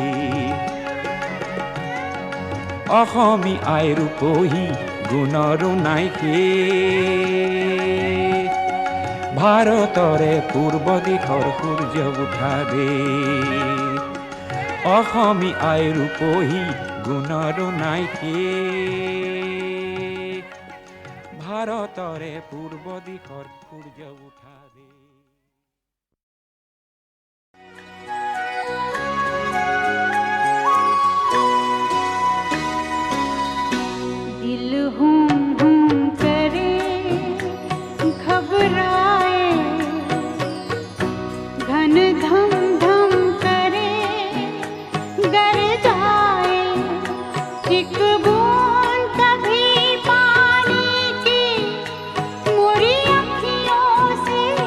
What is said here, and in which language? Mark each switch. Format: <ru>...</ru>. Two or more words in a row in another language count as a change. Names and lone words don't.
<as>অসমী আই ৰূপহী গুণৰো নাই শেষ ভাৰতৰে পূৰ্ব দিশৰ সূৰ্য উঠা দে অসমী আই ৰূপহী গুণৰো নাই শেষ ভাৰতৰে পূৰ্ব দিশৰ সূৰ্য উঠা দে</as> <hi>दिल हुम हुम करे घबराए घन धम धम करे गर जाए एक बूंद कभी पानी की मोरी अखियों से</hi>